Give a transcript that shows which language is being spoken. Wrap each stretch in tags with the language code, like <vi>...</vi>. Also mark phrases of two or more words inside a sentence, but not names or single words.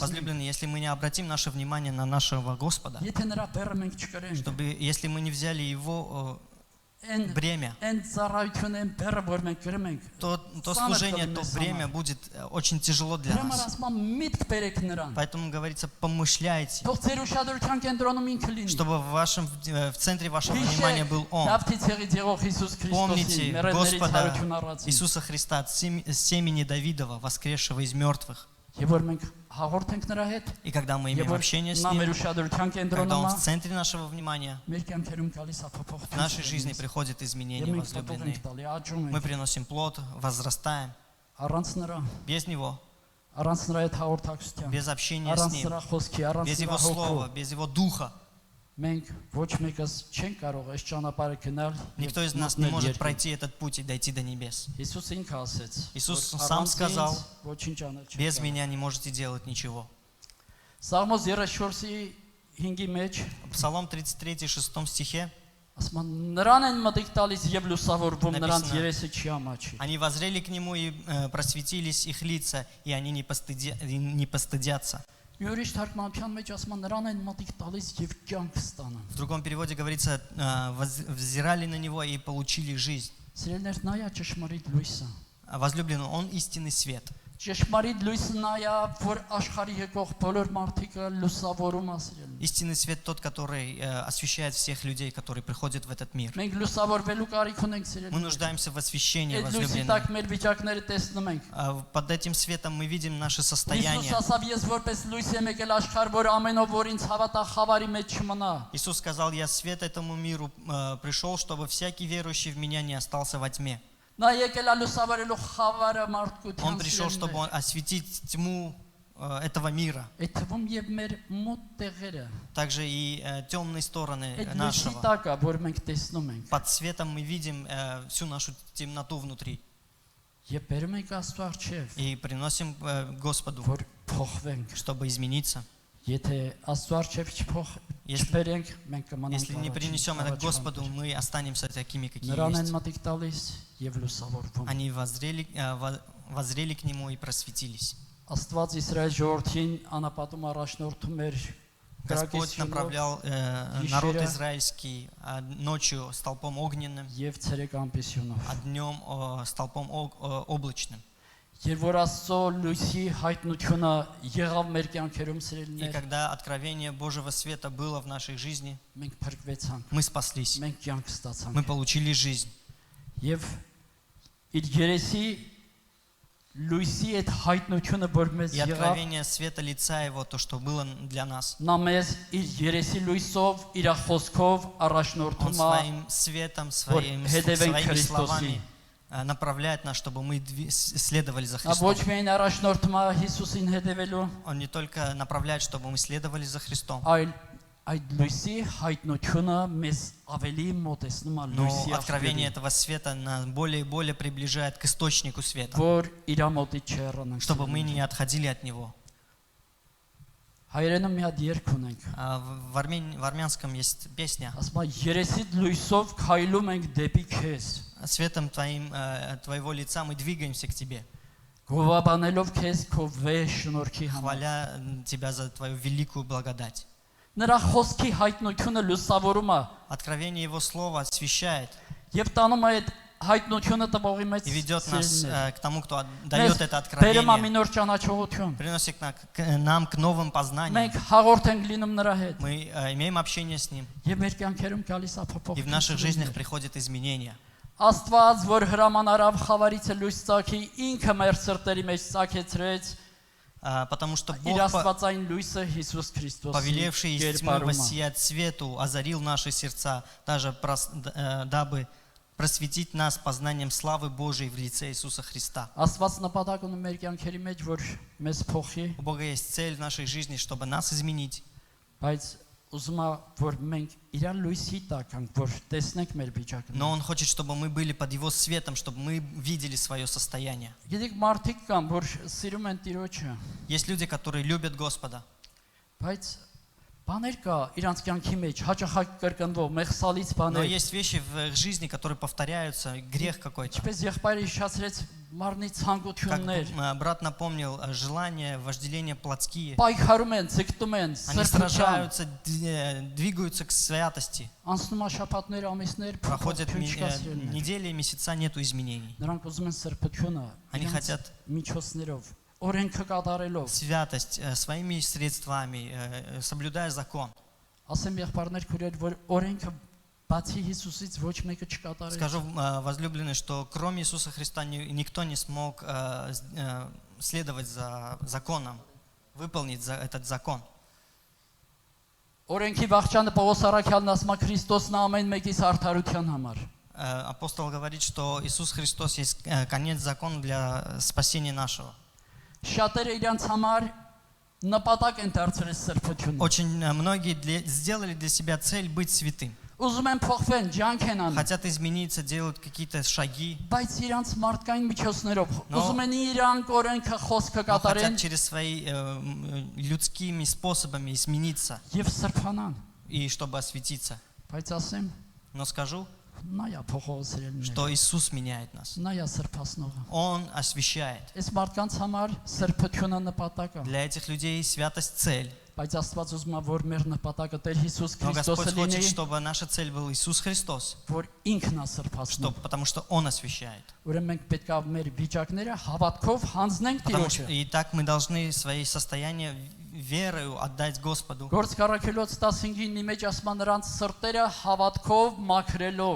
<ru>Возлюбленные, если мы не обратим наше внимание на нашего Господа,</ru> <hy>եթե նրա բեռը մենք չկրենք,</hy> <ru>чтобы, если мы не взяли Его</ru> <hy>այն</hy> <ru>бремя,</ru> <hy>այն ծառայությունը, այն բեռը, որ մենք կրում ենք,</hy> <ru>то служение, то бремя будет очень тяжело для</ru> <hy>դրա համար</hy> <ru>нас.</ru> <hy>ասում եմ միտ բերեք նրան։</hy> <ru>Поэтому говорится, помышляйте,</ru> <hy>Թող ձեր ուշադրության кенտրոնում ինքը լինի։</hy> <ru>чтобы в центре вашего внимания был Он.</ru> <hy>Դավթի ցեղից եղող Հիսուս Քրիստոսին,</hy> <ru>Помните</ru> <hy>մեռելներից</hy> <ru>Господа</ru> <hy>հարություն առածին։</hy> <ru>Иисуса Христа, семени Давидова, воскресшего из мертвых.</ru> <hy>Եվ որ մենք հաղորդ ենք նրա հետ,</hy> <ru>И когда мы</ru> <hy>եւ</hy> <ru>имеем</ru> <hy>որ</hy> <ru>общение с</ru> <hy>նա մեր</hy> <ru>Ним,</ru> <hy>ուշադրության</hy> <ru>когда</ru> <hy>կենտրոնում</hy> <ru>Он</ru> <hy>է,</hy> <ru>в центре нашего внимания,</ru> <hy>մեր կյանքերում գալիս է</hy> <ru>в</ru> <hy>փոփոխություն։</hy> <ru>нашей жизни приходит</ru> <hy>Եվ</hy> <ru>изменение,</ru> <hy>մենք փոփոխ</hy> <ru>возлюбленные.</ru> <hy>ենք տալի, աճում</hy> <ru>Мы</ru> <hy>ենք։</hy> <ru>приносим плод, возрастаем.</ru> <hy>Առանց նրա,</hy> <ru>Без Него,</ru> <hy>առանց նրա այդ հաղորդակցության,</hy> <ru>без общения с</ru> <hy>առանց</hy> <ru>Ним,</ru> <hy>նրա խոսքի, առանց</hy> <ru>без</ru> <hy>նրա</hy> <ru>Его</ru> <hy>հոգու,</hy> <ru>Слова, без Его Духа,</ru> <hy>մենք ոչ մեկս չենք կարող այս ճանապարհը գնալ։</hy> <ru>никто из нас не может пройти этот путь и дойти до небес.</ru> <hy>Հիսուս ինքը ասեց,</hy> <ru>Иисус</ru> <hy>որ</hy> <ru>сам</ru> <hy>առանց</hy> <ru>сказал,</ru> <hy>ինձ ոչինչ անել չեք</hy> <ru>Без</ru> <hy>կարող։</hy> <ru>меня не можете делать ничего.</ru> <hy>Սաղմոս 34-ի 5-ի մեջ</hy> <ru>Псалом 33, 6 стихе</ru> <hy>ասում են նրան են մտիկ տալիս եւ լուսավորվում, նրանց</hy> <ru>Написано,</ru> <hy>երեսը չի ամաչի։</hy> <ru>они воззрели к Нему и просветились их лица, и они не постыдятся.</ru> <hy>Մի ուրիշ թարգմանության մեջ ասում են նրան են մտիկ տալիս եւ կյանք ստանան։</hy> <ru>В другом переводе говорится, взирали на Него и получили жизнь.</ru> <hy>Սիրելիներ, նայա ճշմարիտ լույսը։</hy> <ru>Возлюбленный, Он истинный свет.</ru> <hy>Ճշմարիտ լույսը նայա, որ աշխարհի եկող բոլոր մարդիկը լուսավորում ասրել։</hy> <ru>Истинный свет тот, который освещает всех людей, которые приходят в этот мир.</ru> <hy>Մենք լուսավորվելու կարիք ունենք</hy> <ru>Мы</ru> <hy>սիրելիներ։</hy> <ru>нуждаемся в освещении,</ru> <hy>Այդ լույսի</hy> <ru>возлюбленные.</ru> <hy>տակ մեր վիճակները տեսնում ենք։</hy> <ru>Под этим светом мы видим наше</ru> <hy>Հիսուս</hy> <ru>состояние.</ru> <hy>ասավ, ես որպես լույս եմ եկել աշխարհ, որ ամենով որ ինձ հավատա խավարի մեջ չմնա։</hy> <ru>Иисус сказал, я свет этому миру пришел, чтобы всякий верующий в меня не остался во тьме.</ru> <hy>Նա եկել է լուսավորելու խավարը</hy> <ru>Он</ru> <hy>մարդկության</hy> <ru>пришел, чтобы осветить тьму этого мира,</ru> <hy>Այդ թվում եւ մեր մոտ տեղերը։</hy> <ru>также и темные стороны</ru> <hy>Այդ լույսի</hy> <ru>нашего.</ru> <hy>տակ է, որ մենք տեսնում ենք։</hy> <ru>Под светом мы видим всю нашу темноту внутри</ru> <hy>Եվ բերում ենք Աստծո առջև,</hy> <ru>и приносим Господу,</ru> <hy>որ փոխվենք։</hy> <ru>чтобы измениться.</ru> <hy>Եթե Աստծո առջև չբերենք, մենք կմնանք։</hy> <ru>Если не принесем это к Господу, мы останемся такими, какие</ru> <hy>Նրան են</hy> <ru>есть.</ru> <hy>մտիկ տալիս եւ лուսավորվում։</hy> <ru>Они воззрели к Нему и просветились.</ru> <hy>Աստված Իսրայել ժողովրդին անապատում առաջնորդում էր</hy> <ru>Господь направлял народ израильский ночью столпом огненным,</ru> <hy>եւ ցերեկ ամպիսյունով։</hy> <ru>а днем столпом облачным.</ru> <hy>Երբ որ Աստծո լույսի հայտնությունը եղավ մեր կյանքերում</hy> <ru>И</ru> <hy>սիրելիներ,</hy> <ru>когда откровение Божьего света было в нашей жизни,</ru> <hy>մենք փրկվեցանք,</hy> <ru>мы спаслись,</ru> <hy>մենք կյանք ստացանք։</hy> <ru>мы получили жизнь.</ru> <hy>Եվ իր երեսի լույսի այդ հայտնությունը, որ մեզ</hy> <ru>И</ru> <hy>եղավ,</hy> <ru>откровение света лица Его, то, что было для нас,</ru> <hy>նա մեզ իր երեսի լույսով, իր խոսքով</hy> <ru>Он</ru> <hy>առաջնորդում է</hy> <ru>своим светом, своими словами направляет нас, чтобы мы следовали за</ru> <hy>Նա</hy> <ru>Христом.</ru> <hy>ոչ միայն առաջնորդում է Հիսուսին հետևելու,</hy> <ru>Он не только направляет, чтобы мы следовали за Христом,</ru> <hy>այլ այդ լույսի հայտնությունը մեզ ավելի մոտեցնում է</hy> <ru>Но</ru> <hy>լույսի</hy> <ru>откровение</ru> <hy>աղբյուրին,</hy> <ru>этого света нас более и более приближает к источнику света,</ru> <hy>որ իր մոտից չհեռանանք։</hy> <ru>чтобы мы не отходили от него.</ru> <hy>Հայերենում մի հատ երգ ունենք։</hy> <ru>В армянском есть песня:</ru> <hy>Ասում է երեսիդ լույսով քայլում ենք դեպի քեզ,</hy> <ru>«Светом твоего лица мы двигаемся к тебе,</ru> <hy>գովաբանելով քեզ քո վեհ շնորհքի համար։</hy> <ru>хваля тебя за твою великую благодать».</ru> <hy>Նրա խոսքի հայտնությունը լուսավորում է</hy> <ru>Откровение Его Слова освещает</ru> <hy>եւ տանում է այդ հայտնությունը տվողի մեջ</hy> <ru>и ведет нас</ru> <hy>սիրելիներ։</hy> <ru>к тому, кто дает это</ru> <hy>Բերում է մի</hy> <ru>откровение,</ru> <hy>նոր ճանաչողություն։</hy> <ru>приносит нам к новым познаниям.</ru> <hy>Մենք հաղորդ ենք լինում нրա հետ</hy> <ru>Мы имеем общение с Ним,</ru> <hy>եւ մեր կյանքերում գալիս է</hy> <ru>и в наших жизнях</ru> <hy>փոփոխություն։</hy> <ru>приходят изменения.</ru> <hy>Աստված, որ հրամանարավ խավարից է լույս ծագի, ինքը մեր սրտերի մեջ ծագեցրեց</hy> <ru>Потому что</ru> <hy>իր</hy> <ru>Бог,</ru> <hy>աստվածային լույսը Հիսուս Քրիստոսի</hy> <ru>повелевший из тьмы</ru> <hy>կերպարում է։</hy> <ru>воссиять свету, озарил наши сердца, даже дабы просветить нас познанием славы Божией в лице Иисуса Христа.</ru> <hy>Աստված նպատակ ունի մեր կյանքերի մեջ, որ մեզ փոխի,</hy> <ru>У Бога есть цель в нашей жизни, чтобы нас изменить.</ru> <hy>բայց ուզում է, որ մենք իր լույսի տակ ենք, որ տեսնենք մեր վիճակը։</hy> <ru>Но Он хочет, чтобы мы были под Его светом, чтобы мы видели свое состояние.</ru> <hy>Գիտեք, մարդիկ կան, որ սիրում են Տիրոջը,</hy> <ru>Есть люди, которые любят Господа,</ru> <hy>բայց բաներ կա իրանց կյանքի մեջ, հաճախակ կրկնվող, մեղսալից</hy> <ru>но</ru> <hy>բաներ։</hy> <ru>есть вещи в их жизни, которые повторяются, грех какой-то.</ru> <hy>Ինչպես եղբայրը հիշացրեց մարմնի</hy> <ru>Как</ru> <hy>ցանկություններ,</hy> <ru>брат напомнил, желания, вожделения плотские.</ru> <hy>պայքարում են, ցկտում են,</hy> <ru>Они</ru> <hy>սրբության,</hy> <ru>сражаются, двигаются к святости.</ru> <hy>անցնում է շաբաթներ, ամիսներ,</hy> <ru>Проходят</ru> <hy>փոփոխություն չկա սիրելիներ։</hy> <ru>недели, месяца, нету изменений.</ru> <hy>Նրանք ուզում են սրբությունը,</hy> <ru>Они</ru> <hy>իրենց</hy> <ru>хотят</ru> <hy>միջոցներով, օրենքը կատարելով։</hy> <ru>святость своими средствами, соблюдая закон.</ru> <hy>Ասեմ եղբայրներ քուրեր, որ օրենքը բացի Հիսուսից ոչ мեկը չկատարեց։</hy> <ru>Скажу, возлюбленные, что кроме Иисуса Христа никто не смог следовать за законом, выполнить этот закон.</ru> <hy>Օրենքի վախճանը Պողոս Արաքյալն ասում է Քրիստոսն է ամեն մեկիս արդարության համար։</hy> <ru>Апостол говорит, что Иисус Христос есть конец закона для спасения нашего.</ru> <hy>Շատերը իրանց համար նպատակ են դարձրել սրբությունը։</hy> <ru>Очень многие сделали для себя цель быть святым.</ru> <hy>Ուզում են փոխվեն, ջանք են անում,</hy> <ru>Хотят измениться, делают какие-то шаги,</ru> <hy>բայց իրանց մարդկային միջոցներով</hy> <ru>Но-</ru> <hy>ուզում են իրանք օրենքը խոսքը</hy> <ru>но хотят</ru> <hy>կատարեն</hy> <ru>через свои людскими способами измениться,</ru> <hy>եւ սրբանան։</hy> <ru>и чтобы осветиться.</ru> <hy>Բայց ասեմ,</hy> <ru>Но скажу,</ru> <hy>նա է փոխողոսերելն։</hy> <ru>что Иисус меняет нас.</ru> <hy>Նա է սրբացնողը։</hy> <ru>Он освещает.</ru> <hy>Այս մարդկանց համար սրբությունը նպատակ է,</hy> <ru>Для этих людей святость цель.</ru> <hy>բայց Աստված ուզում է, որ մեր նպատակը Տեր Հիսուս</hy> <ru>Но Господь</ru> <hy>Քրիստոսը</hy> <ru>хочет,</ru> <hy>լինի,</hy> <ru>чтобы наша цель был Иисус Христос,</ru> <hy>որ ինքն է սրբացնում։</hy> <ru>потому что Он освещает.</ru> <hy>Ուրեմն մենք պետք է մեր վիճակները հավատքով հանձնենք Տիրոջը։</hy> <ru>И так мы должны свои состояния верою отдать Господу.</ru> <hy>Գործ Կարաքելոց 15-ի մեջ ասում է նրանց սրտերը հավատքով մաքրելով։</hy>